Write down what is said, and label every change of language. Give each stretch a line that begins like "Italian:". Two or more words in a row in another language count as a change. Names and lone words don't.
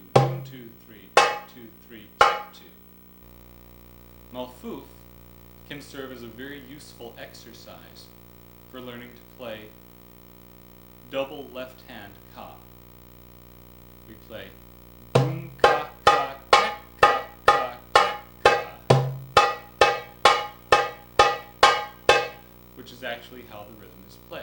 English: Doom 2, 3, tech 2, 3, tech 2. Malfouf can serve as a very useful exercise for learning to play double left hand ka. We play boom ka ka tek ka ka tek ka, which is actually how the rhythm is played.